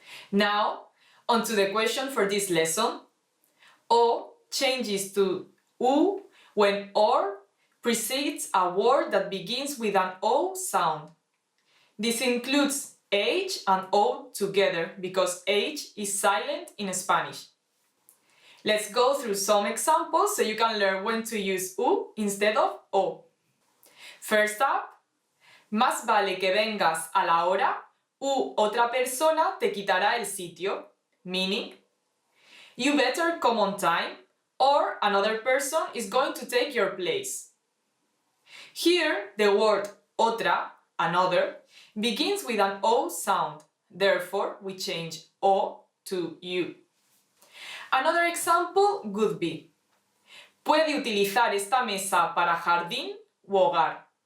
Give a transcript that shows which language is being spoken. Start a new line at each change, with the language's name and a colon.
English: Now, on to the question for this lesson. O changes to u when or precedes a word that begins with an o sound. This includes H and O together because H is silent in Spanish. Let's go through some examples so you can learn when to use U instead of O. First up,
Spanish: más vale que vengas a la hora u otra persona te quitará el sitio.
English: Meaning, you better come on time or another person is going to take your place. Here, the word otra, another, begins with an O sound. Therefore, we change O to U. Another example would be:
Spanish: puede utilizar esta mesa para jardín u hogar.